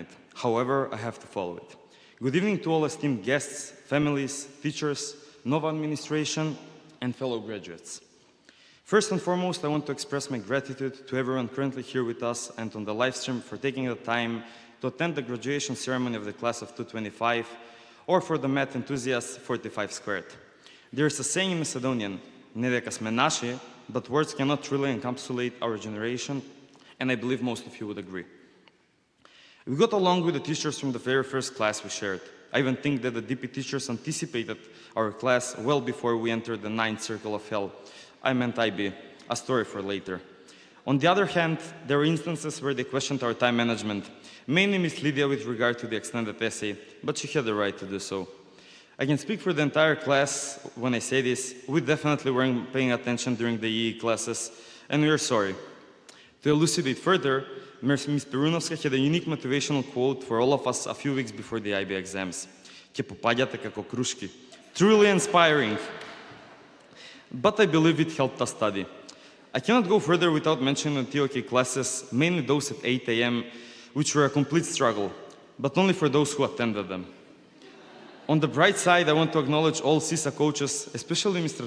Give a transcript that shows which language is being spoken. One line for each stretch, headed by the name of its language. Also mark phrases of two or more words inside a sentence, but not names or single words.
English: However, I have to follow it. Good evening to all esteemed guests, families, teachers, Nova administration, and fellow graduates. First and foremost, I want to express my gratitude to everyone currently here with us and on the live stream for taking the time to attend the graduation ceremony of the class of 225, or for the math enthusiasts, 45 squared. There is a saying in Macedonian,
Macedonian: "Не дека сме наши,"
English: but words cannot truly encapsulate our generation, and I believe most of you would agree. We got along with the teachers from the very first class we shared. I even think that the DP teachers anticipated our class well before we entered the 9th circle of hell. I meant IB, a story for later. On the other hand, there were instances where they questioned our time management, mainly Miss Lydia with regard to the extended essay, but she had the right to do so. I can speak for the entire class when I say this. We definitely weren't paying attention during the EE classes, and we are sorry. To elucidate further, Ms. Perunovska had a unique motivational quote for all of us a few weeks before the IB exams.
Macedonian: "Ке попаѓате како крушки."
English: Truly inspiring. But I believe it helped us study. I cannot go further without mentioning the TOK classes, mainly those at 8 a.m., which were a complete struggle, but only for those who attended them. On the bright side, I want to acknowledge all CISA coaches, especially Mr.